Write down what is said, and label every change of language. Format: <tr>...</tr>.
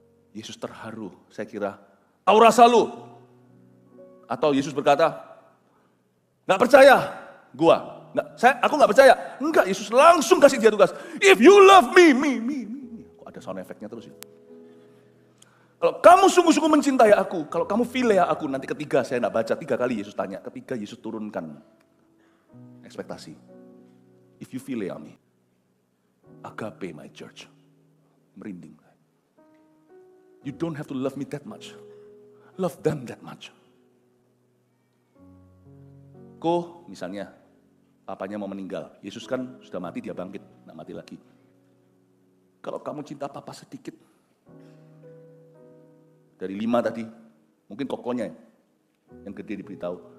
<id>Yesus terharu, saya kira, tahu rasa lu. Atau Yesus berkata, gak percaya, aku gak percaya. Enggak, Yesus langsung kasih dia tugas.</id> <en>If you love me.</en> <id>Kok ada sound effect-nya terus ya. Kalau kamu sungguh-sungguh mencintai aku, kalau kamu philia aku, nanti ketiga, saya gak baca, 3 kali Yesus tanya. Ketiga Yesus turunkan ekspektasi.</id> <en>If you philia me, agape my church.</en> <id>Merinding.</id> <en>You don't have to love me that much. Love them that much.</en> <id>Misalnya, papanya mau meninggal. Yesus kan sudah mati, dia bangkit. Nggak mati lagi. Kalau kamu cinta papa sedikit. Dari 5 tadi, mungkin kokonya yang gede diberitahu.</id>